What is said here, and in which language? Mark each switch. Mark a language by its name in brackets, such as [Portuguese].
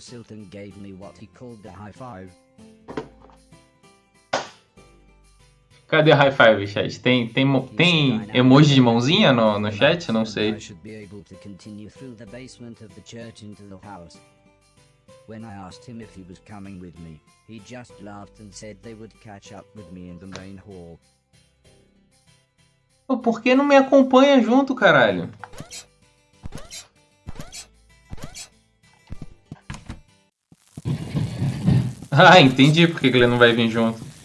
[English] Silton gave me what he called the high five. [Portuguese] Cadê [English] high five, [Portuguese] chat? Tem emoji de mãozinha no chat? Não [English] I [Portuguese] sei. [English] should be able to continue through the basement of the church into the house. When I asked him if he was coming with me, he just laughed and said they would catch up with me in the main hall. [Portuguese] Pô, por que não me acompanha junto, caralho? Ah, entendi por que ele não vai vir junto.